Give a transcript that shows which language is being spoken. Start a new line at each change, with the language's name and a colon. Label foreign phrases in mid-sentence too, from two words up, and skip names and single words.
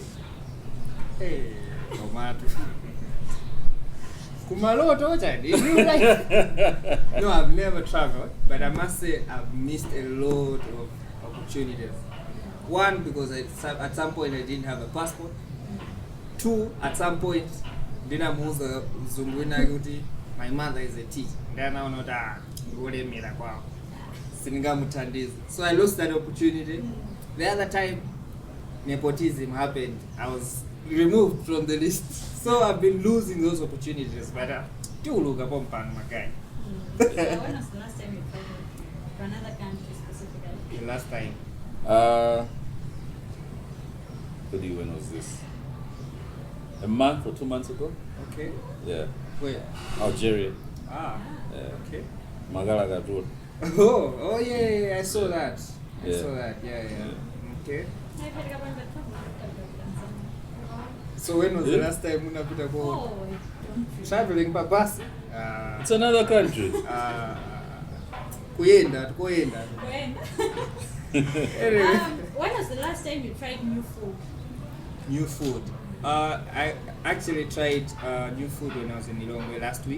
English: Hey, tomato. Kumaloto, child. In real life. No, I've never traveled, but I must say I've missed a lot of opportunities. One, because at some point I didn't have a passport. Two, at some point,
Nyanja: ndinamuuza mzungu kuti
English: my mother is a teacher. Then I know that
Nyanja: ngolemera kwawo. Singamuthandiza.
English: So I lost that opportunity. The other time, nepotism happened. I was removed from the list. So I've been losing those opportunities. But do look upon pan my guy. So when was the last time you traveled to another country specifically? The last time. When was this? A month or 2 months ago? Okay. Yeah. Where? Algeria. Ah. Yeah. Okay. Magalaga Road. Oh yeah, I saw that. I Yeah. saw that. Yeah. Okay. I've heard about the travel. So when was the Yeah. last time
Nyanja: unapita kwa
English: Oh, don't traveling by bus? It's another country.
Nyanja: Kuyenda.
English: When? Anyway. When was the last time you tried new food? New food. I actually tried new food when I was in Ilongwe last week.